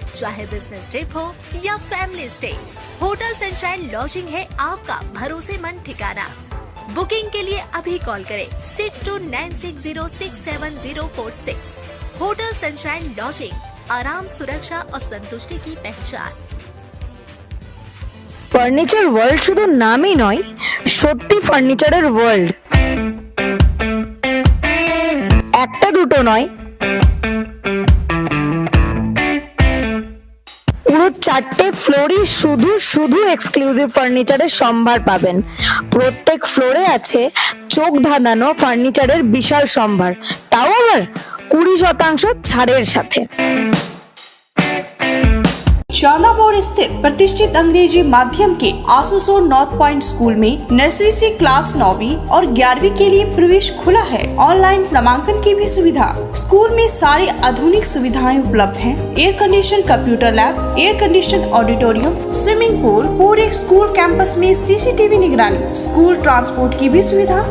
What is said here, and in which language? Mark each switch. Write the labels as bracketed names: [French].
[Hindi] चाहे business trip हो या family stay, hotel sunshine lodging है आपका भरोसेमंद ठिकाना। बुकिंग के लिए अभी कॉल करें 6296067046। होटल सनशाइन लॉजिंग, आराम, सुरक्षा और संतुष्टि की पहचान। [Bangla] ফার্নিচার ওয়ার্ল্ড শুধু নামই নয়, সত্যি ফার্নিচারের ওয়ার্ল্ড। একটা দুটো নয়, পুরো 4টে ফ্লোরই শুধু শুধু এক্সক্লুসিভ ফার্নিচারের সম্ভার পাবেন। প্রত্যেক ফ্লোরে আছে চোখ ধাঁধানো ফার্নিচারের বিশাল সম্ভার, তাও আবার 20% ছাড়ের সাথে। [Hindi] शालामोड़ स्थित प्रतिष्ठित अंग्रेजी माध्यम के आसनसोल नॉर्थ पॉइंट स्कूल में नर्सरी से क्लास 9वीं और 11वीं के लिए प्रवेश खुला है। ऑनलाइन नामांकन की भी सुविधा। स्कूल में सारी आधुनिक सुविधाएं उपलब्ध हैं। Air condition computer lab, air condition auditorium, swimming pool, पूरे स्कूल कैंपस में CCTV निगरानी, स्कूल ट्रांसपोर्ट की भी सुविधा।